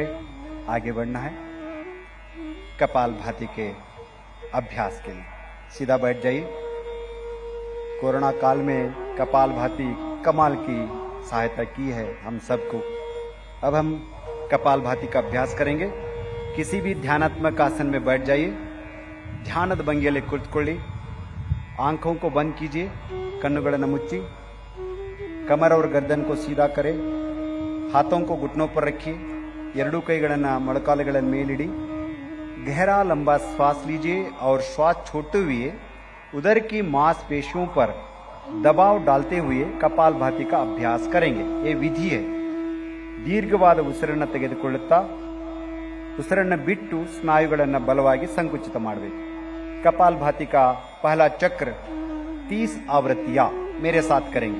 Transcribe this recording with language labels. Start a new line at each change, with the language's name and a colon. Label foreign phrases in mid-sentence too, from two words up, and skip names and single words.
Hindi: आगे बढ़ना है कपालभाति के अभ्यास के लिए। सीधा बैठ जाइए। कोरोना काल में कपालभाति कमाल की सहायता की है हम सबको। अब हम कपालभाति का अभ्यास करेंगे। किसी भी ध्यानात्मक आसन में बैठ जाइए।
Kannada: ಧ್ಯಾನದ ಭಂಗಿಯಲ್ಲಿ ಕುಳಿತುಕೊಳ್ಳಿ।
Hindi: आंखों को बंद कीजिए,
Kannada: ಕಣ್ಣುಗಳನ್ನು ಮುಚ್ಚಿ।
Hindi: कमर और गर्दन को सीधा करें। हाथों को घुटनों पर रखिए।
Kannada: ಎರಡೂ ಕೈಗಳನ್ನು ಮೊಣಕಾಲುಗಳ ಮೇಲಿಡಿ।
Hindi: गहरा लंबा श्वास लीजिए और श्वास छोड़ते हुए उदर की मांसपेशियों पर दबाव डालते हुए कपालभाति का अभ्यास करेंगे। ये विधि है।
Kannada: ದೀರ್ಘವಾದ ಉಸಿರನ್ನು ತೆಗೆದುಕೊಳ್ಳುತ್ತಾ ಉಸಿರನ್ನು ಬಿಟ್ಟು ಸ್ನಾಯುಗಳನ್ನು ಬಲವಾಗಿ ಸಂಕುಚಿತ ಮಾಡಬೇಕು।
Hindi: कपालभाति का पहला चक्र 30 आवृत्तियां मेरे साथ करेंगे।